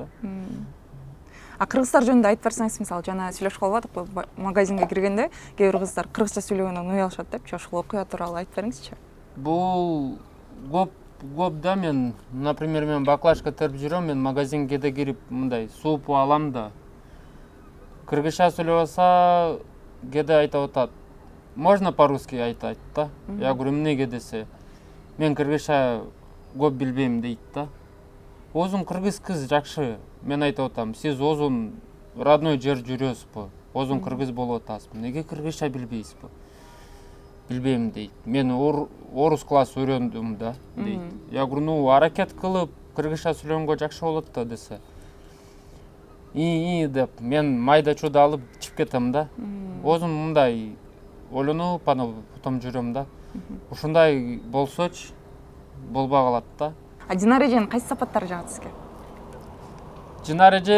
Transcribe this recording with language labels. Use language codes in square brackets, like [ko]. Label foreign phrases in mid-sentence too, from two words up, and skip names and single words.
[ky] Кыргыздар жөнүндө айтып берсеңиз, мисалы, жана сүйлөшүп калбадыкпы, магазинге киргенде кээ бир кыздар кыргызча сүйлөгөндөн уялышат депчи, ошол окуя тууралуу айтып бериңизчи. Бул көп да, мен, например, мен баклажка терип жүрөм, мен магазинге да кирип мындай суп алам да. Кыргызча сүйлөбөсө кээде айтып атат. [ru] Можно по-русски [ky] айтат да. [ru] Я говорю, [ky] эмнеге десе. Мен кыргызча көп билбейм дейт да. Озун кыргыз кыз жакшы. Мен айтып атам, сиз озун родной жер жүрөсүзбү? Озун кыргыз болуп атасызбы. Неге кыргызча билбейсизби? Билбейм дейт. Мен орус класс үйрөндүм да, дейт. [ru] Я говорю, [ky] аракет кылып кыргызча сүйлөнгөнгө жакшы болот да десе. Деп мен майда чуда алып чыгып кетем да. Озун мындай ойлонуп, потом жүрөм да. Ушундай болсочу болбой калат да. Динаре эженин кайсы сапаттары жагат сизге?